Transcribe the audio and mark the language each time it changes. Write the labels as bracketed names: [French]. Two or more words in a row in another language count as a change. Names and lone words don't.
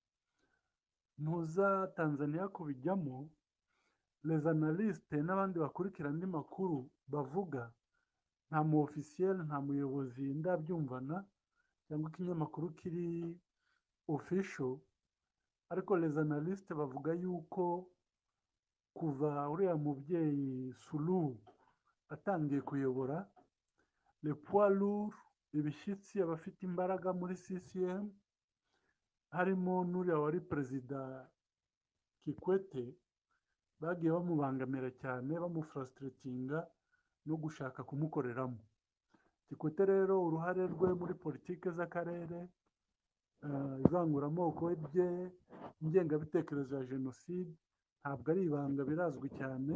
[Kinyarwanda] ntuza Tanzania kubijyamo, [French] les analystes [Kinyarwanda] n'abandi bakurikira andi makuru bavuga, nta mu officiel, nta muyobozi ndabyumvana cyangwa ikinyamakuru kiri official, ariko [French] les analystes [Kinyarwanda] bavuga yuko kuva uriya mubyeyi Suluhu atangiye kuyobora, [French] le poids lourd, [Kinyarwanda] ibishyitsi, abafite imbaraga muri CCM, harimo n'uriya wari perezida Kikwete, bagiye bamubangamira cyane, bamufrustratinga no gushaka kumukoreramo. Kikwete rero uruhare rwe muri politike z'akarere, ivanguramoko rye, ingengabitekerezo ya jenoside, ntabwo ari ibanga, birazwi cyane.